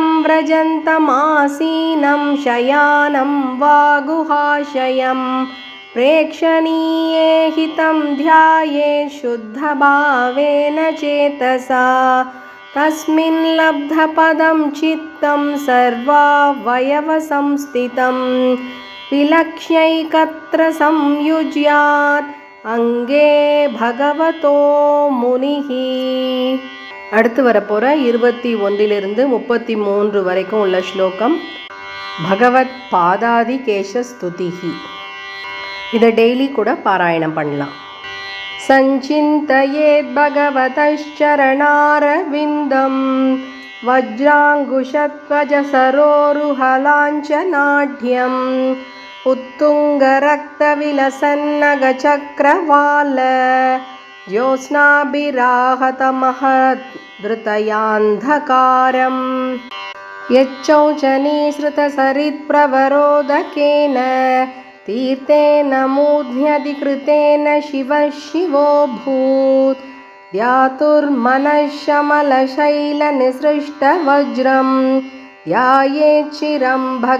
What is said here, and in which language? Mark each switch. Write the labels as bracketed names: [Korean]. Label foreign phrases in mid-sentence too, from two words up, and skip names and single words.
[Sanskrit] व्रजन्तमासीनं शयानं वा गुहाशयं प्रेक्षणीये हितं ध्यायेत् शुद्धभावेन चेतसा तस्मिन् लब्धपदं चित्तं सर्वावयवसंस्थितं विलक्ष्यैकत्र संयुज्यात् அங்கே भगवतो मुनिः. [Tamil] அடுத்து வரப்போகிற 21 33 வரைக்கும் உள்ள ஸ்லோகம் [Sanskrit] भगवत् पादादि केश स्तुतिः. [Tamil] இதை டெய்லி கூட பாராயணம் பண்ணலாம். [Sanskrit] सञ्चिन्तयेत् भगवतश्चरणारविन्दम् वज्राङ्कुशध्वज सरोरुहलाञ्छनाढ्यम् उत्तुङ्गरक्तविलसन्नगचक्रवाल ज्योत्स्नाभिराहतमहद्धृतयान्धकारम् यच्चौचनीसृतसरित्प्रवरोदकेन तीर्थेन मूर्ध्यधिकृतेन शिवः शिवोऽभूत् ध्यातुर्मनश्शमलशैलनिसृष्टवज्रम् ध्यायेच्चिरं